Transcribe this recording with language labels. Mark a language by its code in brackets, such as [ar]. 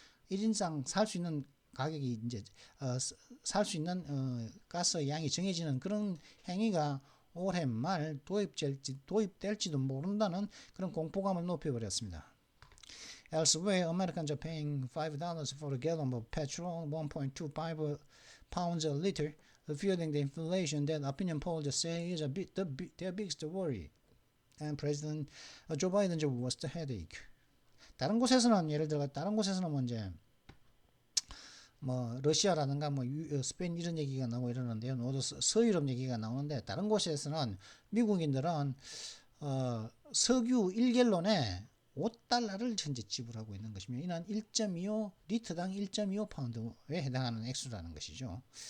[ko] 1인당 살 수 있는 가격이 이제 살 수 있는 가스의 양이 정해지는 그런 행위가 올해 말 도입될지도 모른다는 그런 공포감을 높여버렸습니다. [en] Elsewhere, Americans are paying $5 for a gallon of petrol, 1.25 pounds a liter, fueling the inflation that opinion polls say is their biggest worry. And President Joe Biden's worst headache. [ko] 다른 곳에서는 예를 들어 이제 뭐 러시아라든가 뭐 스페인 이런 얘기가 나오고 이러는데요. 서유럽 얘기가 나오는데 다른 곳에서는 미국인들은 석유 1갤론에 5달러를 현재 지불하고 있는 것이며 이는 1.25 리터당 1.25 파운드에 해당하는 액수라는 것이죠.